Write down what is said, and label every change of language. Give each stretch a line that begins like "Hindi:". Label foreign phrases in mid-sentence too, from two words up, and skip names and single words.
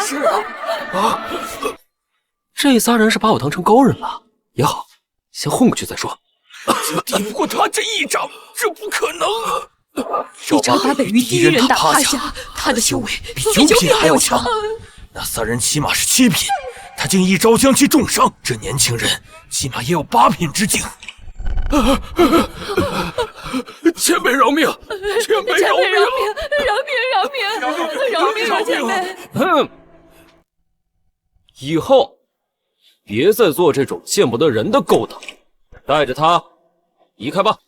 Chinese: 是啊，這仨人是把我當成高人了，也好，先混過去再說。就抵不過他這一掌，這不可能！一掌把北域第一人打趴下，他的修為比九品還要強。那三人起碼是7品，他竟一招將其重傷，這年輕人起碼也有8品之境。前輩饒命！前輩饒命！饒命啊，前輩！以後別再做這種見不得人的勾當，帶着他離開吧。